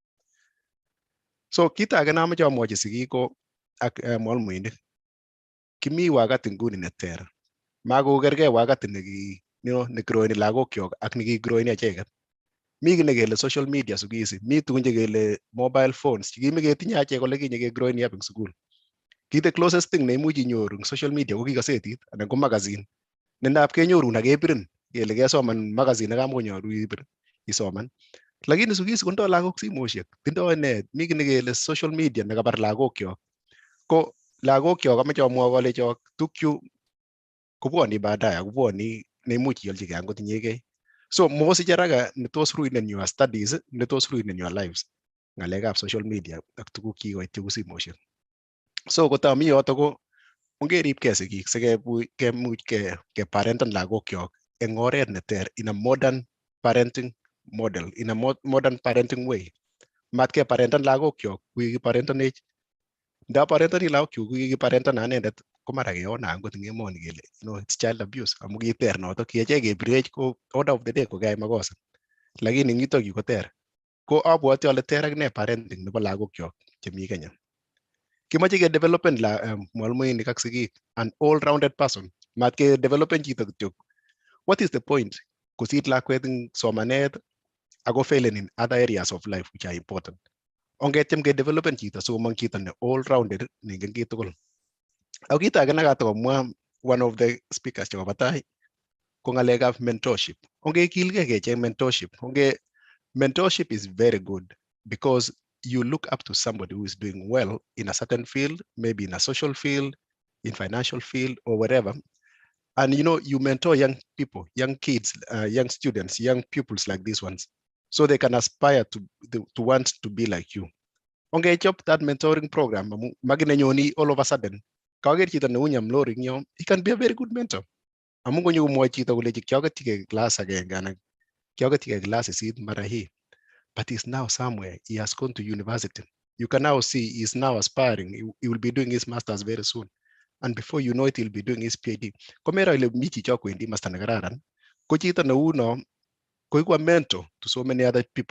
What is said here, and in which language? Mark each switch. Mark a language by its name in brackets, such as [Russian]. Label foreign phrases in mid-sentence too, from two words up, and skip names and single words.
[Kalenjin] So kit age namoche amwochi sigik ko ak mwalimuinik. Kimi wakati nguni neter. Makokergei wakati negroeni lagokyok ak nekigroeni acheket. Mi kit nekele [English] social media [Swahili] siku hizi. [Kalenjin] Mi tugun chekele [English] mobile phones. [Kalenjin] Chekimoketinye achek olekinye kegroeni up eng sukul. Kit [English] the closest thing [Kalenjin] neimuch inyoru eng [English] social media [Kalenjin] ko kasetit anan ko magazine. Nendap kenyorun ak kepirin kele kesoman magazine nekamonyoru ibir isoman. Lakini [Swahili] siku hizi [Kalenjin] kotindoi lagok simoshek. Tindoi net. Mi kit nekele [English] social media [Kalenjin] nekabar lagokyok. Ko lagokyok amoche amwoi kolechok tukchu kobwoni baadaye akobwoni neimuch iolchigei angot inyegei. So mosiche haraka netos ruinen [English] your studies, [Kalenjin] netos ruinen [English] your lives. [Kalenjin] Ng'alekab [English] social media [Kalenjin] ak tuguk chekikoit cheu simoshek. So kotami yoto ko ongeripkei sigik sikemuch keparentan lagokyok eng oret neter [English] in a modern parenting model, in a modern parenting way. [Kalenjin] Mat keparentan lagokyok kukikiparentanech. Nda parentani lagokyuk kukikiparentan anendet ko mara keona angot eng emoni kele [English] it's child abuse [Kalenjin] amu kiter notok kiachek kebirech ko [English] order of the day [Kalenjin] ko keyai makosa. Lakini eng yutokyu ko ter. Ko abwoti ale ter akine parenting nebo lagokyok chemi Kenya. Kimoche kedevelopen mwalimuinik ak sigik [English] an all-rounded person. [Kalenjin] Mat kedevelopen chito kityok. [English] What is the point? [Kalenjin] Kosir lakwet eng somanet ako failen [English] in other areas of life which are important. [Kalenjin] Ongetiem kedevelopen chito sikomong chito ne all-rounded neingen kiy tugul. Ako kit age nekatokomwa [English] one of the speakers [Kalenjin] chebo tai ko ng'alekab mentorship. Ongekilgei kecheng mentorship. [English] Mentorship is very good because you look up to somebody who is doing well in a certain field, maybe in a social field, in financial field, or whatever. And you mentor young people, young kids, young students, young pupils like these ones, so they can aspire to want to be like you. [Kalenjin] Ongechop [English] that mentoring program, [Kalenjin] makinenyoni [English] all of a sudden. [Kalenjin] Kager chito neu Nyamlori nyo, [English] he can be a very good mentor. [Kalenjin] Amu konyo kumwochi chito kole kioketyike class agenge anan kioketyike class 8 [Swahili] mara hii. [English] But he's now somewhere. He has gone to university. You can now see he's now aspiring. He will be doing his masters very soon. And before you know it, he'll be doing his PhD. [Kalenjin] Komera ile mi chicho kwendi master nekararan. Ko chito neu no, koiku [English] a mentor to so many other people.